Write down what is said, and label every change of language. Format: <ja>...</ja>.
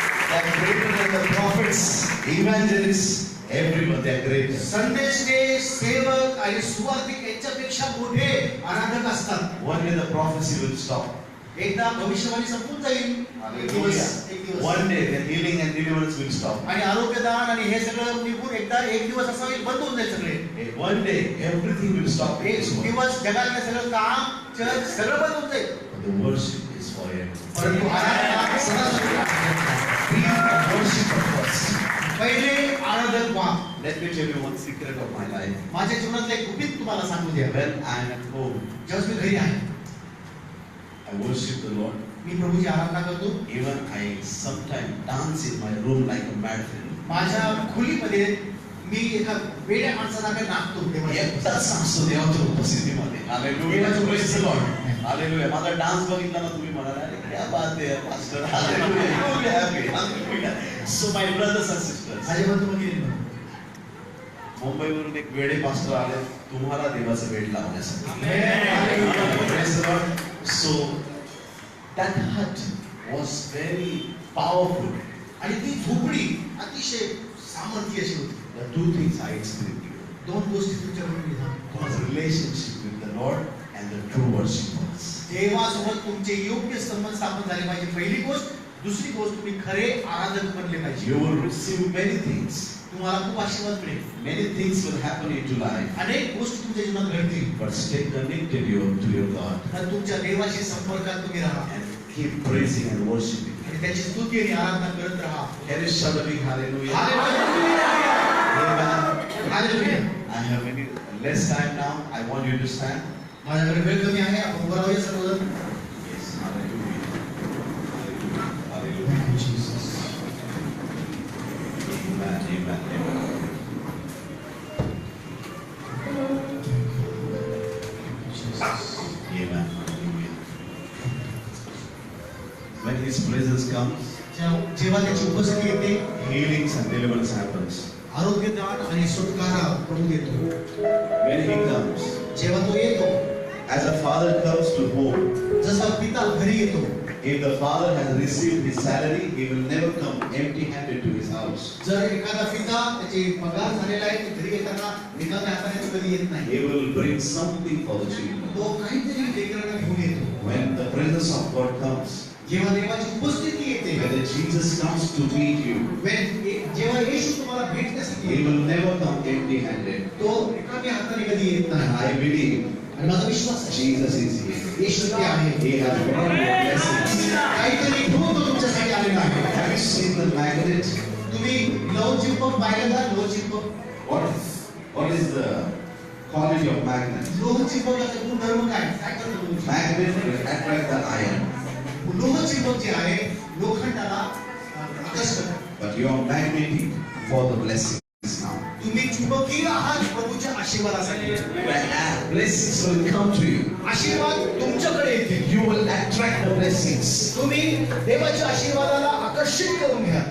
<en>They are greater than the prophets, evangelists, everyone. They are greater.</en> <mr>संदेशचे सेवक आणि सुवार्तिक यांच्यापेक्षा मोठे आराधक असतात.</mr> <en>One day the prophecy will stop.</en> <mr>एकदा भविष्यवाणी संपून जाईल. एक दिवस</mr> <en>One day the healing and deliverance will stop.</en> <mr>आणि आरोग्यदान आणि हे सगळं निघून एकदा एक दिवस असा होईल बंद होऊन जाईल सगळे.</mr> <en>One day everything will stop. in</en> <mr>एक</mr> <en>this world.</en> <mr>दिवस जगातलं सगळं काम चर्च सगळं बंद होऊन जाईल.</mr> <en>But the worship is forever.</en> <mr>परंतु आराधना सदा सुरू आहे.</mr> <en>Be a worshiper first.</en> <mr>पहिले आराधक व्हा.</mr> <en>Let me tell you one secret of my life.</en> <mr>माझ्या जीवनातलं एक गुपित तुम्हाला सांगू द्या.</mr> <en>When I am at home,</en> <mr>जेव्हा मी घरी आहे</mr> <en>I worship the Lord.</en> <mr>मी प्रभूची आराधना करतो.</mr> <en>Even I sometimes dance in my room like a mad fellow.</en> <mr>माझ्या खोलीमध्ये मी एका वेड्या माणसासारखं नाचतो देवाच्या एकटाच असतो देवाच्या उपस्थितीमध्ये.</mr> <en>Hallelujah. Praise the Lord. Hallelujah.</en> <mr>माझा डान्स बघितला ना तुम्ही म्हणाला अरे</mr> <hi>क्या बात</hi> <mr>आहे pastor.</mr> <en>Hallelujah. You will be happy. Hallelujah. So my brothers and sisters.</en> <mr>माझ्या बंधू भगिनींनो, मुंबईवरून एक वेडे पास्टर आले तुम्हाला देवाचं वेड लावण्यासाठी.</mr> <en>Hallelujah. Praise the Lord. So that hut was very powerful.</en> <mr>आणि ती झोपडी अतिशय सामर्थ्य अशी होती.</mr> <en>The two things I explained to you</en> <mr>दोन गोष्टी तुमच्याकडून मी सांगतो.</mr> <en>was relationship with the Lord and the true worshipers.</en> <mr>देवासोबत तुमचे योग्य संबंध स्थापन झाले पाहिजे. पहिली गोष्ट. दुसरी गोष्ट तुम्ही खरे आराधक बनले पाहिजे.</mr> <en>You will receive many things.</en> <mr>तुम्हाला खूप आशीर्वाद मिळेल.</mr> <en>Many things will happen into life.</en> <mr>अनेक गोष्टी तुमच्या जीवनात घडतील.</mr> <en>But stay connected to your God</en> <mr>तर तुमच्या देवाशी संपर्कात तुम्ही राहा</mr> <en>and keep praising and worshiping.</en> <mr>आणि त्याची स्तुती आणि आराधना करत राहा.</mr> <en>Can you shout a big hallelujah?</en> <mr>Hallelujah.</mr> <en>Amen.</en> <mr>Hallelujah.</mr> <en>I have any less time now. I want you to stand.</en> <mr>माझ्याकडे वेळ कमी आहे. आपण उभं राहूया सर्वजण.</mr> <en>Yes, hallelujah. Hallelujah. Jesus. Amen. Amen. Amen. Amen. Hallelujah. When His presence comes,</en> <mr>जेव्हा त्याची उपस्थिती येते</mr> <en>healings and deliverance happens.</en> <mr>आरोग्यदान आणि सुटकारा करून देतो.</mr> <en>When He comes,</en> <mr>जेव्हा तो येतो</mr> <en>as a father comes to home,</en> <mr>जसा पिता घरी येतो</mr> <en>If the father has received his salary, he will never come empty-handed to his house.</en> <mr>जर एखादा पिता त्याचे पगार झालेला आहे तो घरी येताना रिकाम्या हाताने तो कधी येत नाही.</mr> <en>He will bring something for the children.</en> <mr>तो काहीतरी लेकरांना घेऊन येतो.</mr> <en>When the presence of God comes,</en> <mr>जेव्हा देवाची उपस्थिती येते,</mr> <en>when Jesus comes to meet you,</en> <mr>जेव्हा येशू तुम्हाला भेटण्यासाठी</mr> <en>he</en> <mr>येतो,</mr> <en>will never come empty-handed.</en> <mr>तो रिकाम्या हाताने कधी येत नाही.</mr> <en>I believe</en> <mr>आणि माझा विश्वास आहे</mr> <en>Jesus is here.</en> <mr>येशू ते आहे.</mr> <en>He has brought you blessings.</en> <mr>काहीतरी घेऊन तो तुमच्यासाठी आलेला आहे.</mr> <en>Have you seen the magnet?</en> <mr>तुम्ही लव चिंपक पाहिलं का? लव चिंपक,</mr> <en>What is the quality of magnet?</en> <mr>लोह चिंपकाचा गुणधर्म काय? काय करतो तुम्ही?</mr> <en>Magnet will attract the iron,</en> <mr>लोह चिंपक जे आहे लोखंडाला आकर्षण करते.</mr> <en>but you are magnetic for the blessings now.</en> <mr>तुम्ही चुंबकीय आहात प्रभूच्या आशीर्वादासाठी.</mr> <en>The blessings will come to you.</en> <mr>आशीर्वाद तुमच्याकडे येतील.</mr> <en>You will attract the blessings</en> <mr>तुम्ही देवाच्या आशीर्वादाला आकर्षित करून घ्या.</mr>